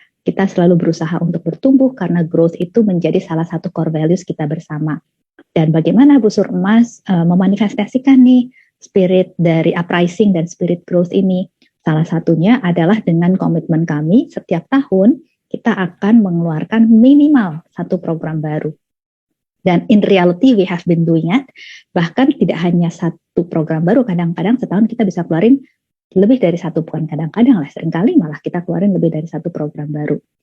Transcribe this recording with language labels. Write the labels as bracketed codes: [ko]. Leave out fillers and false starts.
[id] Kita selalu berusaha untuk bertumbuh karena growth itu menjadi salah satu core values kita bersama. Dan bagaimana Busur Emas memanifestasikan nih spirit dari uprising dan spirit growth ini? Salah satunya adalah dengan komitmen kami setiap tahun kita akan mengeluarkan minimal satu program baru. Dan [en] in reality we have been doing it. [id] Bahkan tidak hanya satu program baru, kadang-kadang setahun kita bisa keluarin lebih dari satu, bukan kadang-kadang lah, seringkali malah kita keluarin lebih dari satu program baru.